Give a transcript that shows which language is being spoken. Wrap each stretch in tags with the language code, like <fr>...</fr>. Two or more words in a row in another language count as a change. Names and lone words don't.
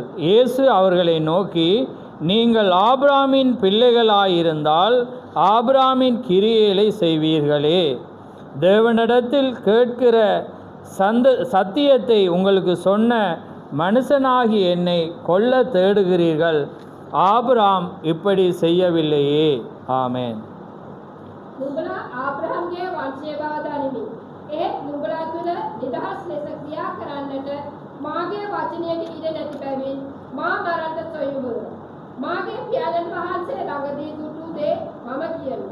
<ta>இயேசு அவர்களை நோக்கி, நீங்கள் ஆபிரகாமின் பிள்ளைகளாயிருந்தால் ஆபிரகாமின் கிரியைகளை செய்வீர்களே. தேவனிடத்தில் கேட்கிற சத்தியத்தை உங்களுக்கு சொன்ன மனுஷனாகி என்னை கொல்ல தேடுகிறீர்கள். ஆபிரகாம் இப்படி செய்யவில்லையே. ஆமென்.</ta> <si>නුඹලා ආබ්‍රහම්ගේ වංශය බව දනිමි. ඒත් නුඹලා තුල නිදහස් ලෙස ක්‍රියා කරන්නට මාගේ වචනයට ඉඩ නැති බැවින් මා මරන්න සොයුබව. මාගේ පියාණන් වහන්සේ ළඟදී දුටු දේ මම කියමි.</si>